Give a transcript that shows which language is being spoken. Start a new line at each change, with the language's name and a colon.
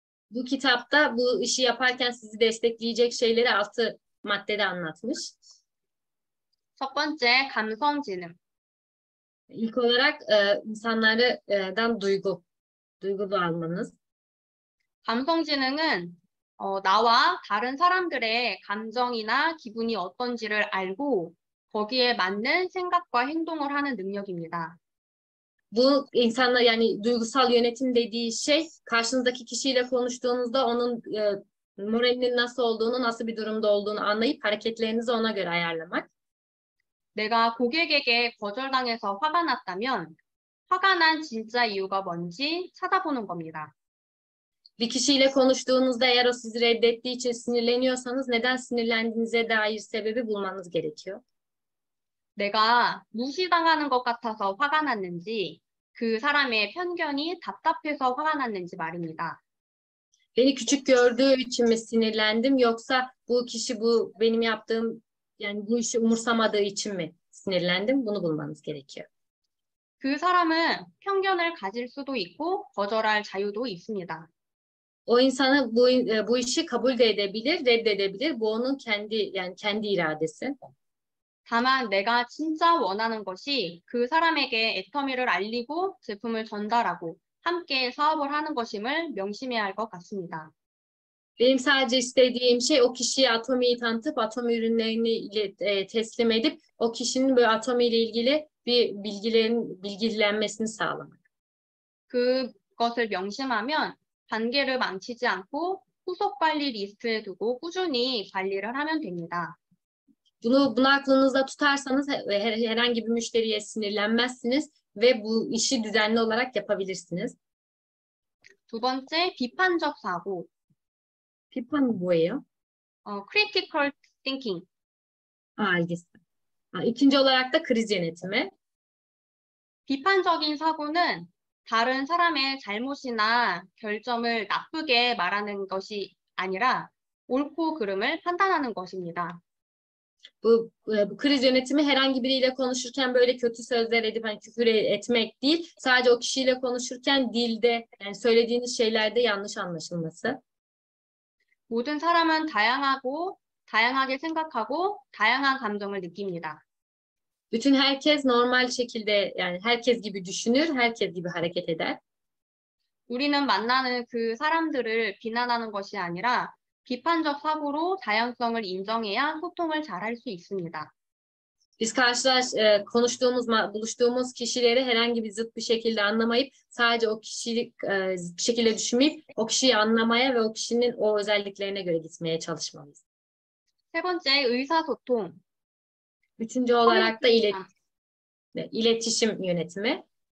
Turkish: Bu kitapta bu işi yaparken sizi destekleyecek şeyleri 6 maddede anlatmış.
Korean: 첫 번째, 감성지능.
Turkish: İlk olarak insanlardan duygulu almanız.
Korean: 감성지능은 나와 다른 사람들의 감정이나 기분이 어떤지를 알고 거기에 맞는 생각과 행동을 하는 능력입니다.
Turkish: Bu insanlar, yani duygusal yönetim dediği şey, karşınızdaki kişiyle konuştuğunuzda onun moralinin nasıl olduğunu, nasıl bir durumda olduğunu anlayıp hareketlerinizi ona göre ayarlamak.
Korean: 내가 고객에게 거절당해서 화가 났다면 화가 난 진짜 이유가 뭔지 찾아보는 겁니다.
Turkish: Bir kişiyle konuştuğunuzda eğer o sizi reddettiği için sinirleniyorsanız neden sinirlendiğinize dair sebebi bulmanız gerekiyor.
Korean: 내가 무시당하는 것 같아서 화가 났는지 그 사람의 편견이 답답해서 화가 났는지 말입니다.
Turkish: Beni küçük gördüğü için mi sinirlendim, yoksa bu kişi benim yaptığım yani bu işi umursamadığı için mi sinirlendim? Bunu bulmanız gerekiyor.
Korean: 그 사람은 편견을 가질 수도 있고 거절할 자유도 있습니다.
Turkish: O insanı bu işi kabul de edebilir, reddedebilir. Bu onun kendi iradesi.
Korean: 다만 내가 진짜 원하는 것이 그 사람에게 애터미를 알리고 제품을 전달하고 함께 사업을 하는 것임을 명심해야 할 것 같습니다.
Turkish: Benim sadece istediğim şey o kişiye Atomi'yi tanıtıp Atomi ürünlerini teslim edip o kişinin böyle Atomi ile ilgili bir bilgilenmesini sağlamak.
Korean: 그것을 명심하면 관계를 망치지 않고 후속 관리 리스트에 두고 꾸준히 관리를 하면 됩니다.
Turkish: Bunu aklınızda tutarsanız herhangi bir müşteriye sinirlenmezsiniz ve bu işi düzenli olarak yapabilirsiniz.
Korean: 두 번째, 비판적 사고. 비판은 뭐예요?
English: critical thinking.
Korean: 알겠어요.
Turkish: İkinci olarak da kriz yönetimi.
Korean: 비판적인 사고는 다른 사람의 잘못이나 결점을 나쁘게 말하는 것이 아니라 옳고 그름을 판단하는 것입니다.
Turkish: Bu kriz yönetimi herhangi biriyle konuşurken böyle kötü sözler edip hani küfür etmek değil. Sadece o kişiyle konuşurken dilde yani söylediğiniz şeylerde yanlış anlaşılması.
Korean: 모든 사람은 다양하게 생각하고 다양한 감정을 느낍니다.
Turkish: Bütün herkes normal şekilde yani herkes gibi düşünür, herkes gibi hareket eder.
Korean: 우리는 만나는 그 사람들을 비난하는 것이 아니라 비판적 사고로 다양성을 인정해야 소통을 잘할 수 있습니다.
Turkish: Biz buluştuğumuz kişileri herhangi bir zıt bir şekilde anlamayıp sadece o kişilik zıt bir şekilde düşünmeyip o kişiyi anlamaya ve o kişinin o özelliklerine göre gitmeye çalışmalıyız.
Korean: 세 번째, 의사소통.
Turkish: Üçüncü olarak da iletişim yönetimi.